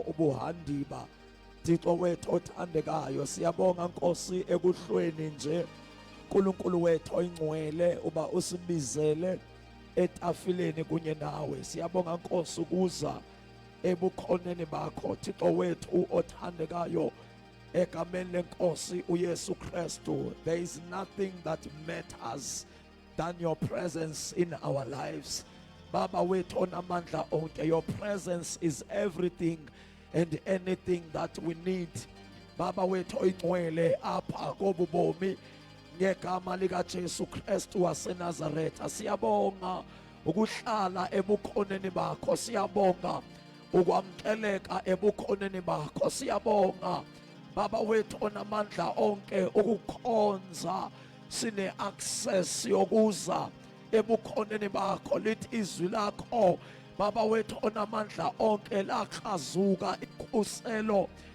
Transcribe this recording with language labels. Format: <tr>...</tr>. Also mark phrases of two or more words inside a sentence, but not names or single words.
<xh>ubuhandiba Thixo wethu othandekayo siyabonga Nkosi ekuhlweni nje uNkulunkulu wethu oyingcwele uba usibizele etafileni kunye nawe siyabonga Nkosi ukuza ebukhoneni bakho Thixo wethu othandekayo egameni lenkosi uYesu Kristu</xh> <en>there is nothing that matters than your presence in our lives</en> <xh>Baba wethu onamandla onke</xh> <en>your presence is everything and anything that we</en> <xh>need Baba wethu oyingcwele apha kobubomi ngegama lika Jesu Kristu waseNazaretha siyabonga ukuhlala ebukhoneni bakho siyabonga ukwamkeleka ebukhoneni bakho siyabonga Baba wethu onamandla onke ukukhonza sine access yokuza ebukhoneni bakho lithi izwi lakho Baba wethu onamandla onke lachazuka ikhuselo</xh>